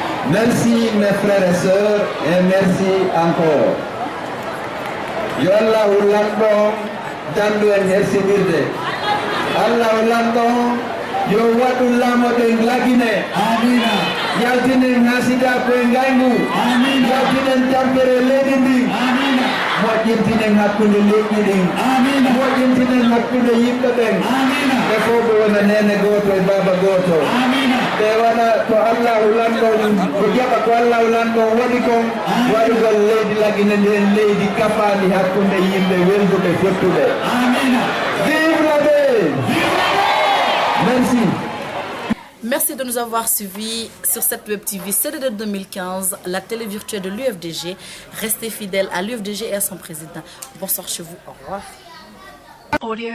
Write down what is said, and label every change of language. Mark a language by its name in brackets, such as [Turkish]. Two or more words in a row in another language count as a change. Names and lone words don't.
[French] Merci mes frères et sœurs et merci encore. [Fula] Yo Allah ulanɗo dandu en hersidirde. Allah ulanɗo yo waɗu laamoɗen lagine. Amina. Yaltinen hasida koye ngaygu. Amina. Yaltinen tampere leydi ndi. Amina. Moƴƴintinen hakkunde leydi ɗin. Amina. Moƴƴintinen hakkunde yimɓe ɓen. Amina. ɓe fof ɓe wona nene goto e baba goto. Amina. ɓe waɗa to Allah ulanɗo ko jaɓa ko Allah ulanɗo waɗi kon waɗugol leydi lagine nden leydi kafandi hakkunde yimɓe welduɓe fottuɓe. Amina. [French] Vive la paix. Merci. Merci de nous avoir suivis sur cette Web TV CDD 2015, la télé virtuelle de l'UFDG. Restez fidèles à l'UFDG et à son président. Bonsoir chez vous. Au revoir.